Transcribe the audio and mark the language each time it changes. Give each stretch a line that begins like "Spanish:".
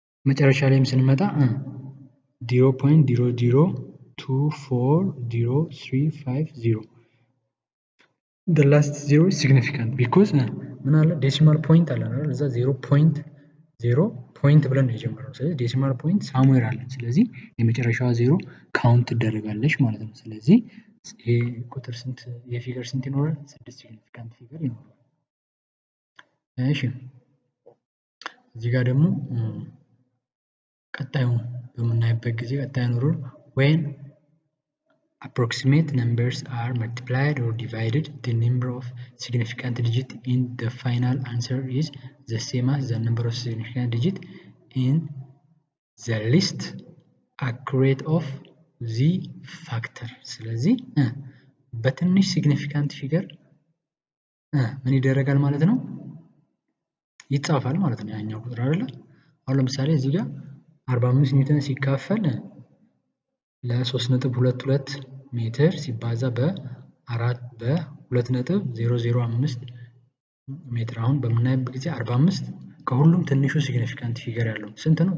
English: መጨረሻ ላይም ስንመጣ 0.0024035 the last zero is significant because
Amharic: ምን አለ? ዴሲማል ፖይንት አለ አይደል? እዛ 0.0 ፖይንት ብለን ነው የጀመረው። ስለዚህ ዴሲማል ፖይንት ሳሙዌር አለ። ስለዚህ የመጨረሻዋ ዜሮ ካውንት ትደረጋለች ማለት ነው። ስለዚህ ይሄ ቁጥር ስንት የፊገር ስንት ይኖራል? 6 ሲግኒፊካንት ፊገር ይኖራል። እሺ እዚህ ጋር ደግሞ ቀጣዩን በምናይበት ጊዜ ቀጣዩን ሩል
English: when approximate numbers are multiplied or divided, the number of significant digits in the final answer is the same as the number of significant digits in the least accurate of the factor.
Amharic: ስለዚህ በትንሽ ሲግኒፊካንት ፊገር ምን ይደረጋል ማለት ነው? ይጻፋል ማለት ነው ያኛው ቁጥር አይደለ? አሁን ለምሳሌ እዚህ ጋር 45 ኒውተን ሲካፈል ለ3.22 ሜትር ሲባዛ በ2.005 ሜትር አሁን በምናይበት ጊዜ 45 ከሁሉም ትንሹ ሲግኒፊካንት ፊገር ያለው ስንት ነው?